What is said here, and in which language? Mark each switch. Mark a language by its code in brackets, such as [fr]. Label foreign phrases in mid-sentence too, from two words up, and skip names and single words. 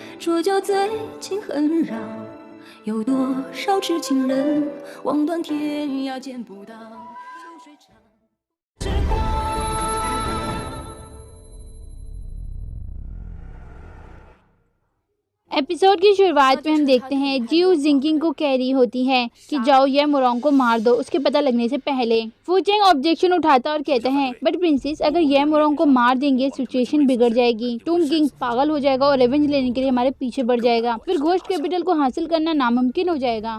[zh] 说就最近很绕，有多少痴情人望断天涯见不到，秋水长时光。 [hi] एपिसोड की शुरुआत में हम देखते हैं जियो जिंकिंग को कह रही होती है कि जाओ ये मोरोंग को मार दो उसके पता लगने से पहले। फूचेंग ऑब्जेक्शन उठाता और कहता है [en] but princess [hi] अगर ये मोरोंग को मार देंगे सिचुएशन बिगड़ जाएगी, टूम किंग पागल हो जाएगा और रिवेंज लेने के लिए हमारे पीछे बढ़ जाएगा, फिर घोस्ट कैपिटल को हासिल करना नामुमकिन हो जाएगा।